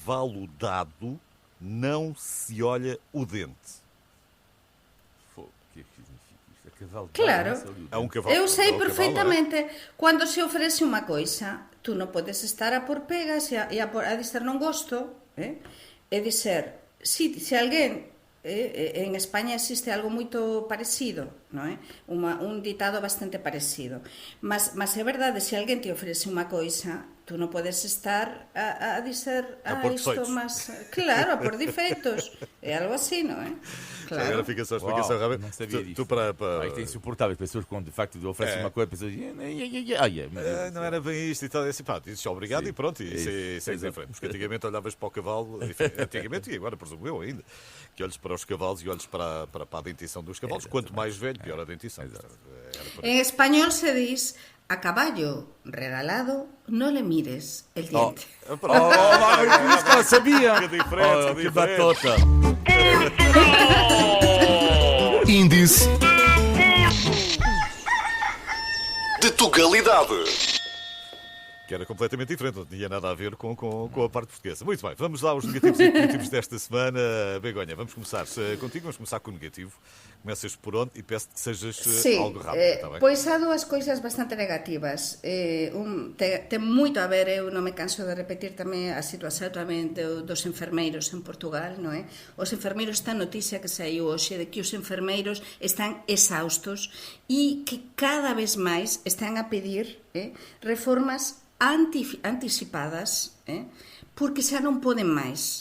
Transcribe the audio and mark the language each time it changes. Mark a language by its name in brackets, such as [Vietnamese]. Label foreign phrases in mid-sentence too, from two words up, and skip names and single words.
[Portuguese] A cavalo dado não se olha o dente. O que é que significa isto? A cavalo. Claro. É um cavalo. Eu sei é um cavalo, perfeitamente. Quando se oferece uma coisa, tu não podes estar a pôr pegas e a dizer não gosto. É dizer, se alguém... [Galician] En España existe algo moito parecido, non é? Un ditado bastante parecido. Mas é verdade, se alguén te ofrece unha coisa, tú non podes estar a dizer isto máis... Claro, a por defeitos. É algo así, non é? Claro. [Portuguese] Agora fica só a explicação rápida. Não sabia disso. Tu para... Isto é insuportável. As pessoas, quando de facto oferecem uma coisa, pessoas não era bem isto e tal. Assim, pá, dizes obrigado e pronto, e segues em frente. Porque antigamente olhavas para o cavalo, antigamente e agora presumo eu ainda, que olhes para os cavalos e olhes para a dentição dos cavalos. Quanto mais velho, pior a dentição. [Galician] En español se diz: [Spanish] a caballo regalado no le mires el diente. [Portuguese] Isso que eu sabia. Que diferente, Que batota. Índice de Tugalidade. Que era completamente diferente, não tinha nada a ver com a parte portuguesa. Muito bem, vamos lá aos negativos e positivos desta semana. Begonha, vamos começar contigo, vamos começar com o negativo. Começas por onde e peço que sejas algo rápido, está bem? [Galician] Pois há dúas coisas bastante negativas. Ten moito a ver, eu non me canso de repetir tamén a situación tamén dos enfermeiros en Portugal, non é? Os enfermeiros, esta noticia que saiu hoxe de que os enfermeiros están exhaustos e que cada vez máis están a pedir reformas anticipadas, porque xa non poden máis.